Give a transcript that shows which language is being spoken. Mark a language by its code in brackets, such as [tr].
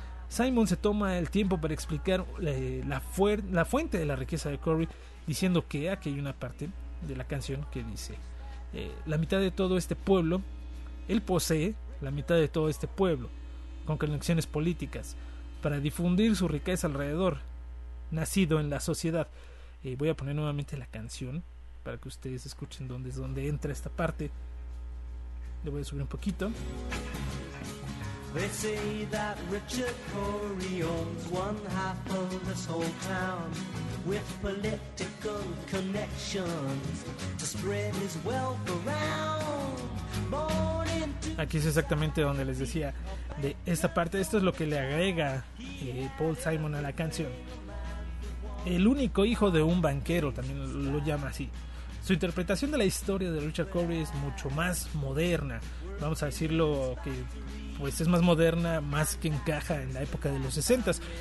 [es] Simon se toma el tiempo para explicar la fuente de la riqueza de Corey, diciendo que aquí hay una parte de la canción que dice: la mitad de todo este pueblo, él posee la mitad de todo este pueblo, con conexiones políticas, para difundir su riqueza alrededor, nacido en la sociedad. Voy a poner nuevamente la canción para que ustedes escuchen dónde es donde entra esta parte. Le voy a subir un poquito. [en] They say that Richard Corey owns one half of this whole town, with political connections to spread his wealth around. [es] Aquí es exactamente donde les decía de esta parte. Esto es lo que le agrega Paul Simon a la canción. El único hijo de un banquero, también lo llama así. Su interpretación de la historia de Richard Corey es mucho más moderna. Vamos a decirlo que pues es más moderna, más que encaja en la época de los 60s.